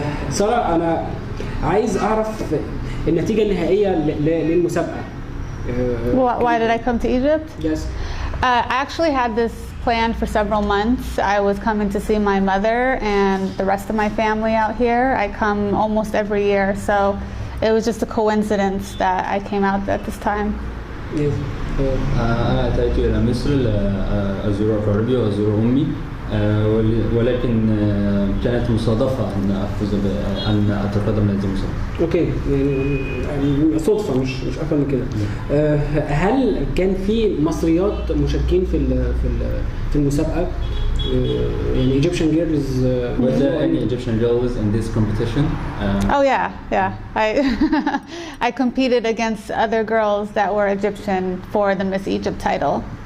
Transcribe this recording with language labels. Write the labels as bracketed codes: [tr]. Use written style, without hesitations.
[ar] سارة، انا عايز اعرف النتيجه النهائيه للمسابقه. [en] Why did I come to Egypt? Yes. I actually had this planned for several months. I was coming to see my mother and the rest of my family out here. I come almost every year, so it was just a coincidence that I came out at this time. Yes. [ar] أنا أتيت إلى مصر لأزور أقاربي وأزور أمي، ولكن كانت مصادفة أن أتقدم لهذه المسابقة. أوكي، يعني صدفة مش أكثر من كده. هل كان في مصريات مشاركين في المسابقة؟ يعني [en] Egyptian girls. Was there any Egyptian girls in this competition? Oh yeah. I competed against other girls that were Egyptian for the Miss Egypt title.